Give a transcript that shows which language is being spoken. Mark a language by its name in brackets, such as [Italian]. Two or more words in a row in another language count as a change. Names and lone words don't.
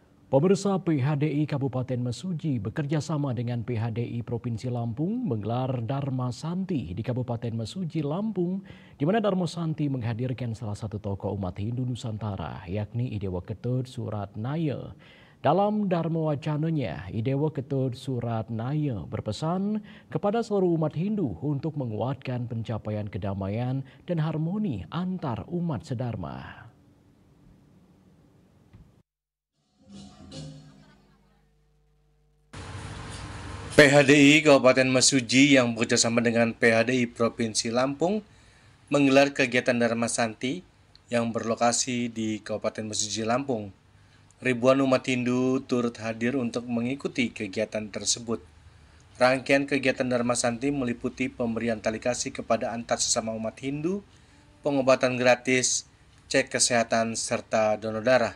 [Indonesian] Pemirsa, PHDI Kabupaten Mesuji bekerja sama dengan PHDI Provinsi Lampung menggelar Dharma Santi di Kabupaten Mesuji, Lampung, di mana Dharma Santi menghadirkan salah satu tokoh umat Hindu Nusantara, yakni Idewa Ketut Suratnaya. Dalam Dharma Wacananya, Idewa Ketut Suratnaya berpesan kepada seluruh umat Hindu untuk menguatkan pencapaian kedamaian dan harmoni antar umat sedharma. PHDI Kabupaten Mesuji yang bekerjasama dengan PHDI Provinsi Lampung menggelar kegiatan Dharma Santi yang berlokasi di Kabupaten Mesuji, Lampung. Ribuan umat Hindu turut hadir untuk mengikuti kegiatan tersebut. Rangkaian kegiatan Dharma Santi meliputi pemberian tali kasih kepada antar sesama umat Hindu, pengobatan gratis, cek kesehatan, serta donor darah.